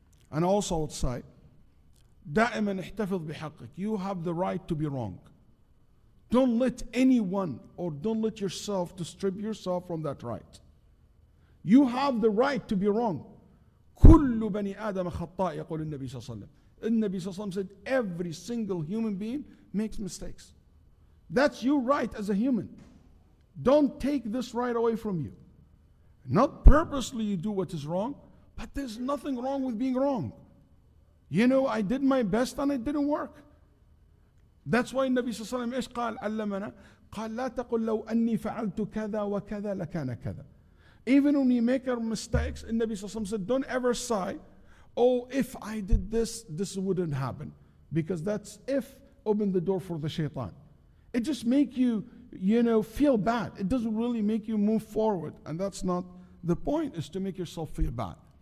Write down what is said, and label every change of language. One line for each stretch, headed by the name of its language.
English: And also outside,
Arabic: دائما احتفظ بحقك.
English: You have the right to be wrong. Don't let anyone or don't let yourself to strip yourself from that right. You have the right to be wrong.
Arabic: كل بني آدم خطاء يقول النبي صلى الله عليه وسلم. النبي صلى الله عليه وسلم
English: said every single human being makes mistakes. That's your right as a human. Don't take this right away from you. Not purposely you do what is wrong, but there's nothing wrong with being wrong. I did my best and it didn't work. That's why
Arabic: النبي صلى الله عليه وسلم إيش قال علمنا قال لا تقل لو أني فعلت كذا وكذا لكان كذا.
English: Even when you make mistakes,
Arabic: النبي صلى الله عليه وسلم
English: said, don't ever say, oh, if I did this, this wouldn't happen. Because that's if open the door for the shaitan. It just make you, feel bad. It doesn't really make you move forward. And that's not the point, is to make yourself feel bad.